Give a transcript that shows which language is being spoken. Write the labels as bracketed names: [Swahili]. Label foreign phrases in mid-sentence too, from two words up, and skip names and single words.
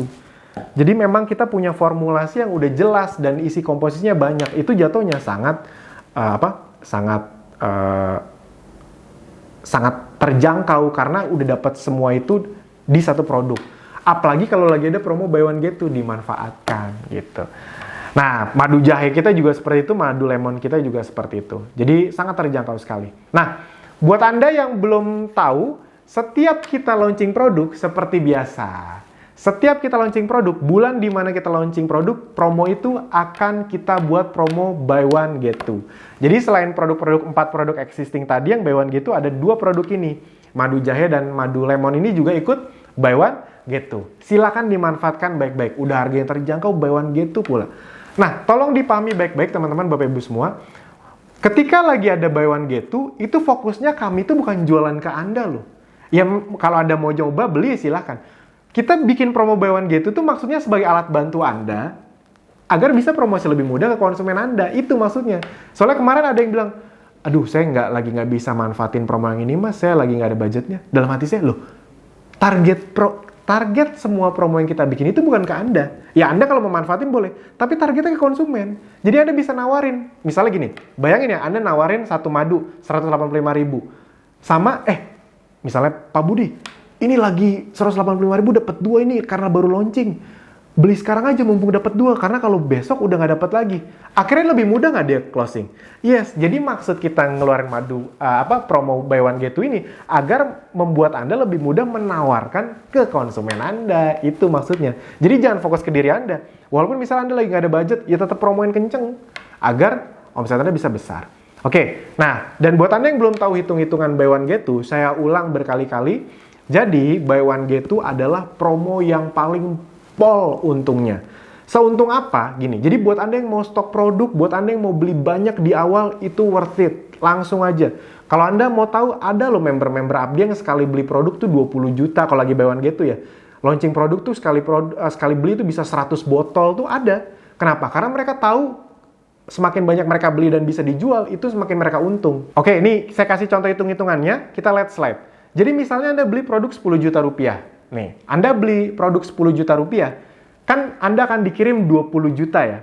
[Indonesian] Jadi memang kita punya formulasi yang udah jelas dan isi komposisinya banyak. Itu jatuhnya sangat terjangkau karena udah dapat semua itu di satu produk. Apalagi kalau lagi ada promo [English] buy one get two, [Indonesian] dimanfaatkan gitu. Nah, madu jahe kita juga seperti itu, madu lemon kita juga seperti itu. Jadi sangat terjangkau sekali. Nah, buat Anda yang belum tahu, setiap kita launching produk seperti biasa. Setiap kita launching produk, bulan di mana kita launching produk, promo itu akan kita buat promo [English] buy one get two. [Indonesian] Jadi selain produk-produk 4 produk existing tadi yang [English] buy one get two, [Indonesian] ada 2 produk ini. Madu jahe dan madu lemon ini juga ikut [English] buy one get two. [Indonesian] Silakan dimanfaatkan baik-baik. Udah harga yang terjangkau, [English] buy one get two [Indonesian] pula. Nah, tolong dipahami baik-baik teman-teman, Bapak Ibu semua. Ketika lagi ada [English] buy one get two, [Indonesian] itu fokusnya kami itu bukan jualan ke Anda loh. Ya kalau Anda mau coba beli silahkan. Kita bikin promo [English] buy one get two [Indonesian] itu maksudnya sebagai alat bantu Anda agar bisa promosi lebih mudah ke konsumen Anda. Itu maksudnya. Soalnya kemarin ada yang bilang, aduh saya nggak bisa manfaatin promo yang ini mas, saya lagi nggak ada budgetnya. Dalam hati saya, loh target semua promo yang kita bikin itu bukan ke Anda. Ya Anda kalau mau manfaatin boleh, tapi targetnya ke konsumen. Jadi Anda bisa nawarin. Misalnya gini, bayangin ya Anda nawarin satu madu 185.000 sama misalnya Pak Budi, ini lagi 185.000 dapat 2 ini karena baru launching. Beli sekarang aja mumpung dapat 2 karena kalau besok udah nggak dapat lagi. Akhirnya lebih mudah nggak dia closing? Yes, jadi maksud kita ngeluarin promo [English] buy one get two [Indonesian] ini agar membuat Anda lebih mudah menawarkan ke konsumen Anda. Itu maksudnya. Jadi jangan fokus ke diri Anda. Walaupun misalnya Anda lagi nggak ada budget, ya tetap promoin kenceng agar omset Anda bisa besar. Oke, nah dan buat Anda yang belum tahu hitung-hitungan [English] buy one get two, [Indonesian] saya ulang berkali-kali. Jadi [English] buy one get two [Indonesian] adalah promo yang paling pol untungnya. Seuntung apa? Gini, jadi buat Anda yang mau stok produk, buat Anda yang mau beli banyak di awal, itu [English] worth it. [Indonesian] Langsung aja. Kalau Anda mau tahu, ada loh member-member Abdi yang sekali beli produk tuh 20 juta kalau lagi [English] buy one get two [Indonesian] ya. launching produk tuh sekali beli itu bisa 100 botol tuh ada. Kenapa? Karena mereka tahu semakin banyak mereka beli dan bisa dijual, itu semakin mereka untung. Oke, ini saya kasih contoh hitung-hitungannya, kita lihat slide. Jadi misalnya Anda beli produk 10 juta rupiah. Nih, Anda beli produk 10 juta rupiah, kan Anda akan dikirim 20 juta ya.